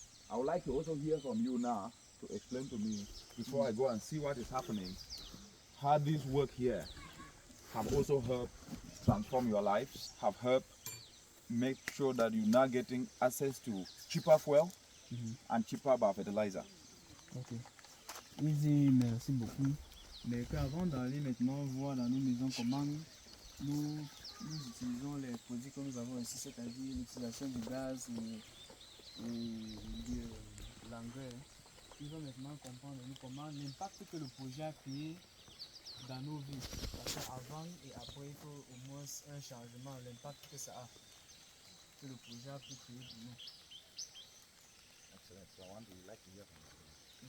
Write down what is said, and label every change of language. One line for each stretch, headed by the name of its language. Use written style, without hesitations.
English: I would like to also hear from you now to explain to me before I go and see what is happening, how this work here have also helped transform your lives, have helped make sure that you're now getting access to cheaper fuel and cheaper biofertilizer.
French: Ok. Il dit merci beaucoup. Mais qu'avant d'aller maintenant voir dans nos maisons comment nous utilisons les produits que nous avons ici, c'est-à-dire l'utilisation du gaz et de l'engrais, il va maintenant comprendre comment l'impact que le projet a créé dans nos vies. Parce qu'avant et après, il faut au moins un changement, l'impact que ça a, que le projet a pu créer pour nous.
English: Excellent. So I want to like to hear from you.